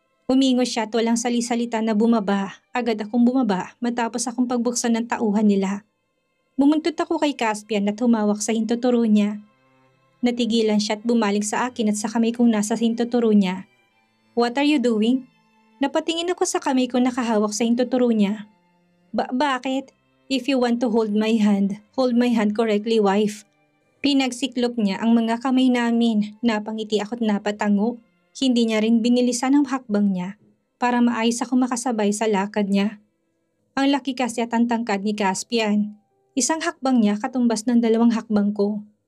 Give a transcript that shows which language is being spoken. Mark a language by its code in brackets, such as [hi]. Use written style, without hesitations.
[tl] Umingo siya at walang salisalita na bumaba. Agad akong bumaba matapos akong pagbuksan ng tauhan nila. Bumuntot ako kay Caspian at humawak sa hintuturo niya. Natigilan siya at bumalik sa akin at sa kamay kong nasa hintuturo niya. [en] What are you doing? [tl] Napatingin ako sa kamay ko nakahawak sa hintuturo niya. Bakit? [en] If you want to hold my hand correctly, wife. [tl] Pinagsiklop niya ang mga kamay namin. Napangiti ako at napatango. Hindi niya rin binilisan ang hakbang niya para maayos ako makasabay sa lakad niya. Ang laki kasi at ang tangkad ni Caspian. Isang hakbang niya katumbas ng 2 hakbang ko.